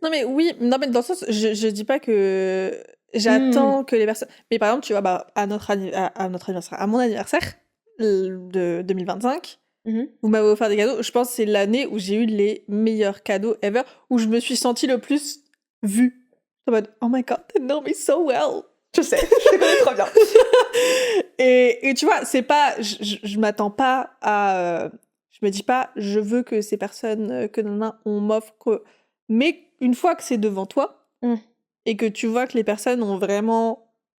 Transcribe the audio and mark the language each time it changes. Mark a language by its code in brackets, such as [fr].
[fr] Non mais oui, dans le sens, je dis pas que... J'attends que les personnes... Mais par exemple, tu vois, à notre anniversaire, à mon anniversaire de 2025, vous m'avez offert des cadeaux. Je pense que c'est l'année où j'ai eu les meilleurs cadeaux ever, où je me suis sentie le plus vue. En mode, [en] oh my god, they know me so well. [fr] Je sais, je te connais trop bien. et tu vois, c'est pas... Je m'attends pas à... je me dis pas, je veux que ces personnes, on m'offre... Mais une fois que c'est devant toi... et que tu vois que les personnes ont vraiment